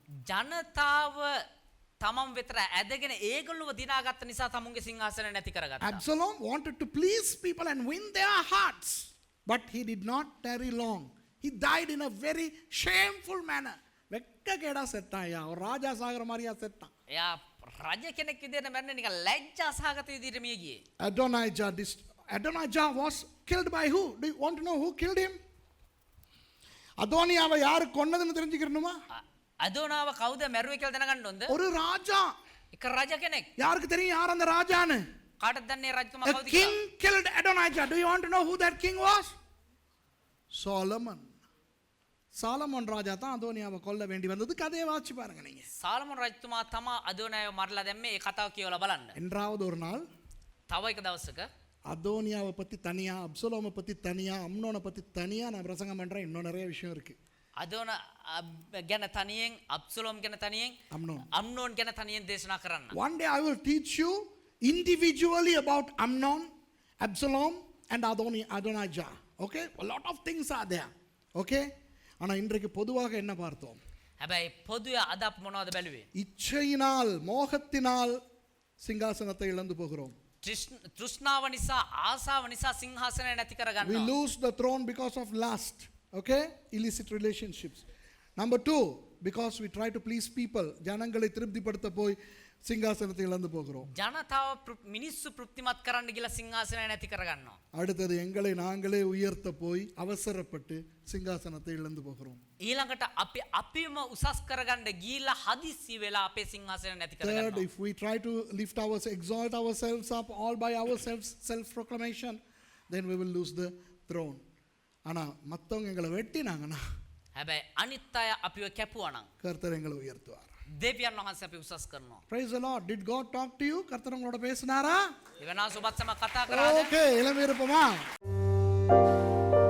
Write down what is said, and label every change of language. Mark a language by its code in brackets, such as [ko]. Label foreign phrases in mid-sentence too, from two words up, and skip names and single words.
[si] ජනතාව තමන් වෙතර ඇදගෙන ඒගොල්ලොව දිනාගත්ත නිසා තමුන්ගේ සිංහාසනය නැති කරගත්තා. [en] Absalom wanted to please people and win their hearts, but he did not tarry long. He died in a very shameful manner. [ta] வெக்ககேடா செத்தாயா, ஒரு ராஜா சாகர மாதிரியா செத்தான். [si] එයා රජ කෙනෙක් විදිහට මැරෙන්නේ නිකන් ලැජ්ජා සහගත විදිහට මිය ගියේ. [en] Adonijah was killed by who? Do you want to know who killed him? [ta] அதோனியாவை யாரு கொன்னதுன்னு தெரிஞ்சுக்கணுமா? [si] අදෝනාව කවුද මැරුවේ කියලා දැනගන්න ඕනද? [ta] ஒரு ராஜா. [si] එක රජ කෙනෙක්. [ta] யாருக்கு தெரியும் யார் அந்த ராஜான்னு? [si] කාටද දන්නේ රජතුමා [en] A [si] කවුද [en] king [si] කියලා? [en] killed Adonijah. Do you want to know who that king was? Solomon. [ta] சாலமோன் ராஜா தான் அதோனியாவை கொல்ல வேண்டி வந்தது. கதையை வாசி பாருங்க நீங்க. [si] සාලමොන් රජතුමා තමා අදෝනාව මරලා දැම්මේ. ඒ කතාව කියවලා බලන්න. [ta] என்றாவது ஒரு நாள் [si] තව එක දවසක [ta] அதோனியாவை பத்தி தனியா, அப்சலோமை பத்தி தனியா, அம்னோனை பத்தி தனியா நான் பிரசங்கம் பண்றேன். இன்னும் நிறைய விஷயம் இருக்கு. [si] අදෝන ගැන තනියෙන් අබ්සලෝම් ගැන තනියෙන් Amnon. අම්නෝන් ගැන තනියෙන් දේශනා කරන්න. [en] One day I will teach you individually about Amnon, Absalom and Adonijah. Okay? A lot of things are there. [ta] Okay? ஆனா இன்றைக்கு பொதுவாக என்ன பார்த்தோம்? [si] හැබැයි පොදුවේ අද අප මොනවද බැලුවේ? [ta] இச்சையினால், மோகத்தினால் சிங்காசனத்தை இழந்து போகிறோம். [si] තෘෂ්ණාව නිසා ආසාව නිසා සිංහාසනය නැති [en] We [si] කරගන්නවා. [en] lose the throne because of lust. Okay? Illicit relationships. Number 2, because we try to please people. [ta] ஜனங்களை திருப்திப்படுத்த போய் சிங்காசனத்தை இழந்து போகிறோம். [si] ජනතාව මිනිස්සු තෘප්තිමත් කරන්න ගිහලා සිංහාසනය නැති කරගන්නවා. [ta] அடுத்தது எங்களை நாங்களே உயர்த்த போய் அவசரப்பட்டு சிங்காசனத்தை இழந்து போகிறோம். [si] ඊළඟට අපි අපිම උසස් කරගන්න ගිහිල්ලා හදිස්සි වෙලා අපේ සිංහාසනය නැති [en] Third, [si] කරගන්නවා. [en] if we try to exalt ourselves up all by ourselves, self-proclamation, then we will lose the throne. [ta] ஆனா மத்தவங்க எங்களை வெட்டினாங்கன்னா [si] හැබැයි අනිත් අය අපිව කැපුවා නම් [ta] கர்த்தர் எங்களை உயர்த்துவார். [si] දෙවියන් වහන්සේ අපි උසස් කරනවා. [en] Praise the Lord. Did God talk to you? [ta] கர்த்தர் உங்களோட பேசினாரா? [si] දෙවනා සුබත් සම කතා කරාද? [ta] Okay, இளமை இருப்போமா?